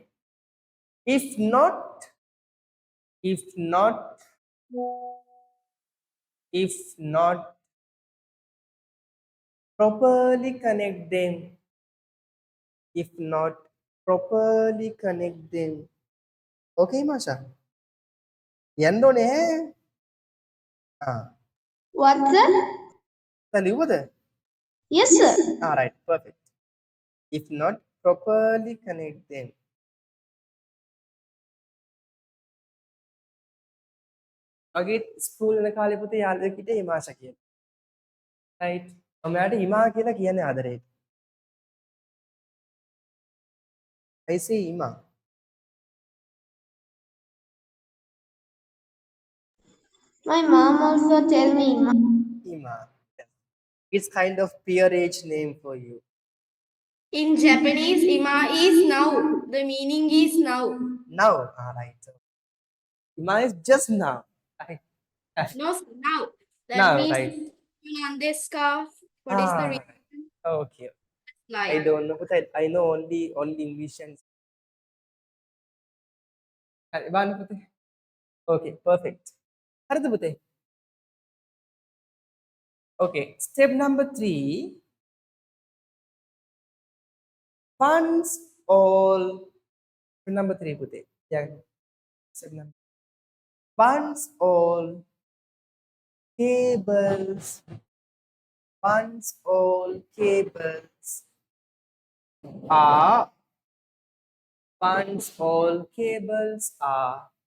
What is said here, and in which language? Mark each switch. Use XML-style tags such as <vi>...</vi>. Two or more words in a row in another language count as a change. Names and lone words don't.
<en>If not, if not, if not properly connect them, if not properly connect them. Okay, Masha. Yandone. Ah, What's that? tell you what? Yes, sir. All right, perfect. If not properly connect them.</en> <si>මගේ ස්කූල් යන කාලේ පුතේ යාළුවෙක් හිටියේ හිමාෂා කියලා. රයිට්. මම එයාට හිමා කියලා කියන්නේ ආදරේට.</si> <en>I say හිමා. My mom also tell me, හිමා. Yes. It's kind of peerage name for you. In Japanese, ima is now. The meaning is now. Now. All right. So, Hima is just now. Right. No, now. That Now, means right. Nandeska. What is the Ah, reason? okay. I Like. don't know, but I know only English and Ivan පුතේ. Okay, perfect.</en> <si>හරිද පුතේ?</si> <en>Okay, step number 3. Once all step number 3 පුතේ. Yeah. Step number. Once all cables once all cables are once all cables are</en>